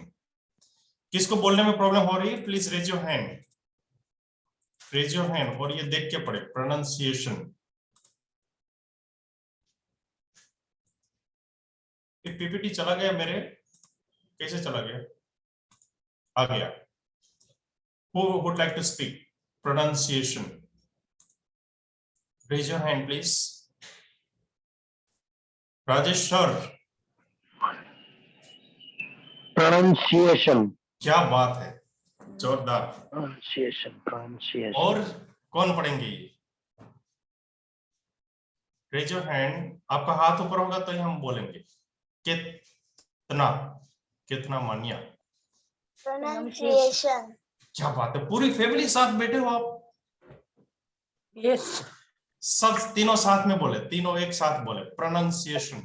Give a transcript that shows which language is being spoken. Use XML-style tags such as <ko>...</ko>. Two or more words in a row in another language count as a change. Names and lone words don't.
<hi>किसको बोलने में प्रॉब्लम हो रही है?</hi> <en>please raise your hand, raise your hand</en> <hi>और ये देख के पढ़े प्रोनाउंसिएशन। पीपीटी चला गया मेरे, कैसे चला गया? आ गया।</hi> <en>Who would like to speak pronunciation? Raise your hand, please. Rajesh sir. Pronunciation.</en> <hi>क्या बात है, जोरदार।</hi> <en>Pronunciation.</en> <hi>और कौन पढ़ेंगे ये?</hi> <en>Raise your hand.</en> <hi>आपका हाथ ऊपर होगा तो ही हम बोलेंगे। कितना, कितना मानिया।</hi> <en>Pronunciation.</en> <hi>क्या बात है, पूरी फैमिली साथ बैठे हो आप?</hi> <en>Yes.</en> <hi>सब तीनों साथ में बोले, तीनों एक साथ बोले प्रोनाउंसिएशन।</hi>